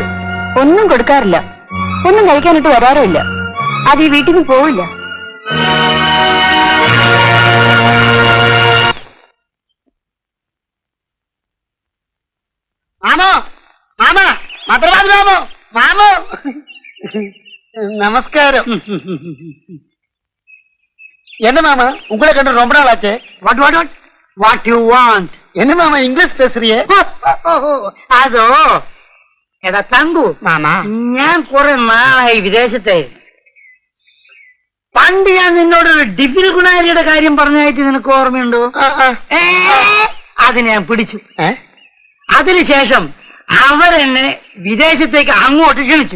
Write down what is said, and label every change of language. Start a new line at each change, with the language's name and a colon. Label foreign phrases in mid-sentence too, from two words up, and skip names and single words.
Malayalam: ഒന്നും കൊടുക്കാറില്ല, ഒന്നും കഴിക്കാനിട്ട് വരാറുമില്ല. അത് ഈ വീട്ടിൽ നിന്ന് പോവില്ല. മാമോ മാമ മദ്രവാദി മാമോ മാമോ நமஸ்காரம்.
Tamil: என்ன மாமா உங்களை கண்டு ரொம்ப நாள் ஆச்சு.
English: what what what what you want?
Tamil: என்ன மாமா இங்கிலீஷ் பேசுறியே?
Malayalam: അതോ എടാ തങ്കു മാമാ, ഞാൻ കുറെ നാളായി വിദേശത്തെ. പണ്ട് ഞാൻ നിന്നോട് ഒരു ഡിഫിൽ ഗുണാരിയുടെ കാര്യം പറഞ്ഞായിട്ട് നിനക്ക് ഓർമ്മയുണ്ടോ? അത് ഞാൻ പിടിച്ചു. അതിനുശേഷം അവരെന്നെ വിദേശത്തേക്ക് അങ്ങോട്ട് ക്ഷണിച്ചു.